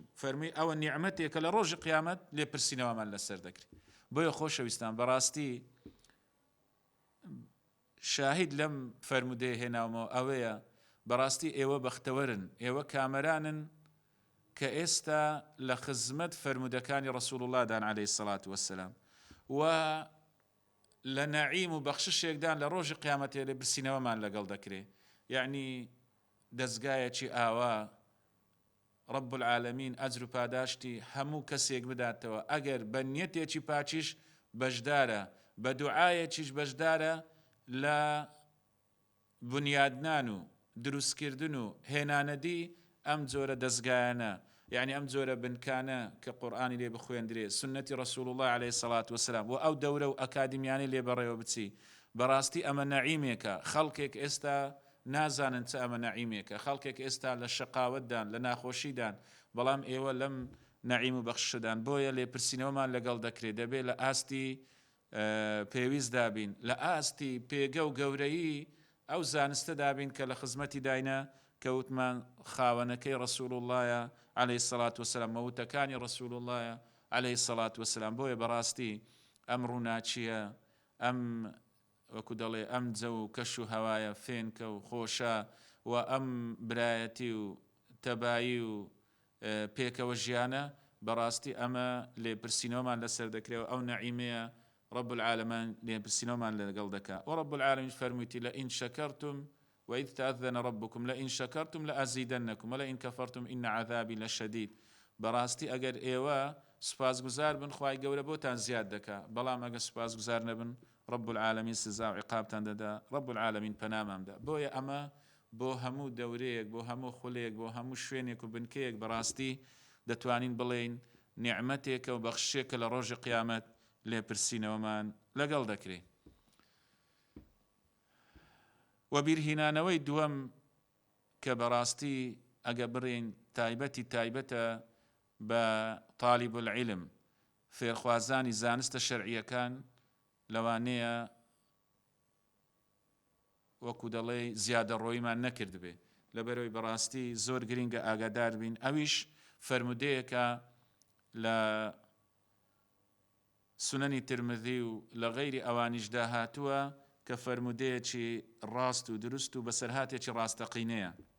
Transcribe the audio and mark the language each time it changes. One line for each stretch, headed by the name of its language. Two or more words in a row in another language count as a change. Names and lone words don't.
Central Kurdish: فەرمووی ئەوە نیعمەتێکە لە ڕۆژی قیامەت لێپرسینەوەمان لەسەر دەکرێت. بۆیە خۆشەویستان بەڕاستی شاهید لەم فەرمودەیە هێناومەوە ئەوەیە بەڕاستی ئێوە بەختەوەرن، ئێوە کامەرانن کە ئێستا لە خزمەت فەرمودەکانی ڕەسوول الله دان
Arabic: عليه الصلاة والسلام
Central Kurdish: و لە نەعیم و بەخششێکدان لە ڕۆژی قیامەتێ لێ برسینەوەمان لەگەڵ دەکرێت. یعنی دەستگایەکی ئاوا
Arabic: رب العالمین
Central Kurdish: ئەجر و پاداشتی هەموو کەسێک بداتەوە ئەگەر بە نیەتێکی پاچیش بەشدارە، بە دوعایەکیش بەشدارە لە بنیادنان و دروستکردن و هێنانەدی ئەم جۆرە دەستگایانە، یعنی ئەم جۆرە بنکانە کە قورئانی لێ بخوێندرێ، سنەتی ڕەسوول الله
Arabic: عليه الصلاة والسلام
Central Kurdish: و ئەو دەورە و ئەکادمیانەی لێ بەڕێوە بچی. بەڕاستی ئەمە نەعیمێکە، خەڵکێک ئێستا نازانن چ ئەمە نەعیمێکە، خەڵکێک ئێستا لە شەقاوەتدان لە ناخۆشیدان، بەڵام ئێوە لەم نەعیم و بەخشدان. بۆیە لێپرسینەوەمان لەگەڵ دەکرێت، دەبێت لە ئاستی پێویست دابین، لە ئاستی پێگە و گەورەیی ئەو زانستە دابین کە لە خزمەتی داینە کەوتمان خاوەنەکەی ڕەسوول اللهە
Arabic: عليه الصلاة والسلام،
Central Kurdish: مەوتەکانی ڕەسوول اللهە
Arabic: عليه الصلاة والسلام.
Central Kurdish: بۆیە بەڕاستی ئەم ڕووناچیە، ئەم وەکو دەڵێ ئەم جە و کەش و هەوایە فێنکە و خۆشە و ئەم برایەتی و تەبایی و پێکەوە ژیانە، بەڕاستی ئەمە لێپرسینەوەمان لەسەر دەکرێت و ئەو نەعیمەیە
Arabic: رب العالمین
Central Kurdish: لێپرسینەوەمان لەگەڵ دەکات. و رب العالمین فەرموویتی
Arabic: لئین شەکەرتم وإذ تأذن ربكم لئن شكرتم لأزيدنكم ولئن كفرتم إن عذابي لشديد.
Central Kurdish: براستي أجر إيوا سپاس گزار بن خواي گەورە بۆتان زیاد دەکا، بەڵام ئەگە سپاس گزار نەبن
Arabic: رب العالمین
Central Kurdish: سزا و عقابتان دەدا،
Arabic: رب العالمین
Central Kurdish: پەنامامدا. بۆیە ئەمە بۆ هەموو دەورەیەک، بۆ هەموو خولێک، بۆ هەموو شوێنێک و بنکەیەک بەڕاستی دەتوانین بڵێین نیعمەتێکە و بەخشێکە لە ڕۆژی قیامەت لێپرسینەوەمان لەگەڵ دەکرێت. و بیرهینانەوەی دووەم کە بەڕاستی ئەگە بڕین تایبەتە بە
Arabic: طالب العلم
Central Kurdish: فێرخوازانی زانستە شەرعیەکان، لەوانەیە وەکو دەڵێ زیادە ڕۆیمان نەکرد بێ، لەبەرەوەی بەڕاستی زۆر گرینگە ئاگادار بین. ئەویش فەرمودەیەکە لە سنەنی ترمذی و لە غەیری ئەوانیشدا هاتووە کە فەرمودەیەکی ڕاست و دروست و بەسەرهاتێکی ڕاستەقینەیە.